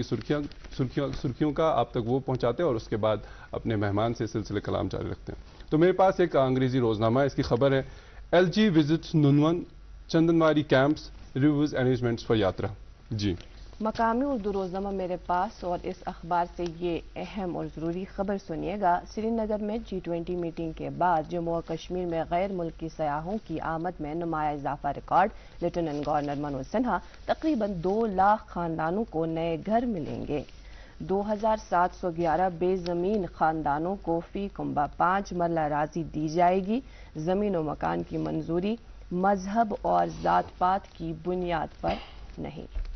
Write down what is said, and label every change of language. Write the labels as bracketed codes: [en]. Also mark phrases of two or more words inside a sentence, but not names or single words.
[ur] سرخیوں کا آپ تک وہ پہنچاتے ہیں اور اس کے بعد اپنے مہمان سے سلسلے کلام جاری رکھتے ہیں تو میرے پاس ایک انگریزی روزنامہ ہے, اس کی خبر ہے [en] LG visits Nunwan Chandanwari camps reviews arrangements for Yatra. [ur] جی مقامی اردو روزنامہ میرے پاس, اور اس اخبار سے یہ اہم اور ضروری خبر سنیے گا. سری نگر میں G20 میٹنگ کے بعد جموں و کشمیر میں غیر ملکی سیاحوں کی آمد میں نمایاں اضافہ ریکارڈ. لیفٹیننٹ گورنر منوج سنہا تقریباً 2 لاکھ خاندانوں کو نئے گھر ملیں گے. 2711 بے زمین خاندانوں کو فی کنبہ 5 مرلہ اراضی دی جائے گی. زمین و مکان کی منظوری مذہب اور ذات پات کی بنیاد پر نہیں.